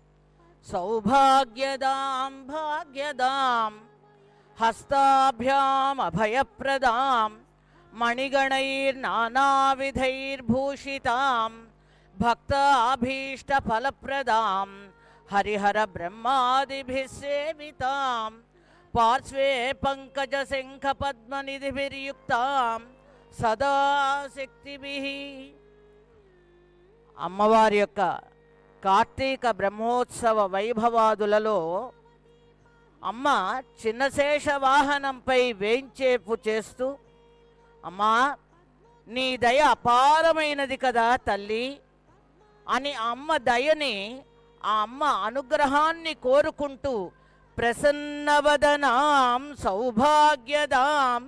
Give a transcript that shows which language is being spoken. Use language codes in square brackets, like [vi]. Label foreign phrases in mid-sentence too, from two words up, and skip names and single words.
[sa] सौभाग्यदां भाग्यदां हस्ताभ्याम् अभयप्रदां मणिगणैर्नानाविधैर्भूषितां भक्ताभीष्टफलप्रदां हरिहर ब्रह्मादिभिः सेवितां पार्श्वे पंकजशंखपद्मनिधिभिर्युक्तां सदा शक्तिभिः [te] అమ్మవారి యొక్క కార్తీక బ్రహ్మోత్సవ వైభవాదులలో అమ్మ చిన్నశేష వాహనంపై వేంచేపు చేస్తూ, అమ్మా నీ దయ అపారమైనది కదా తల్లి అని అమ్మ దయని, ఆ అమ్మ అనుగ్రహాన్ని కోరుకుంటూ [sa] ప్రసన్నవదనాం సౌభాగ్యదాం,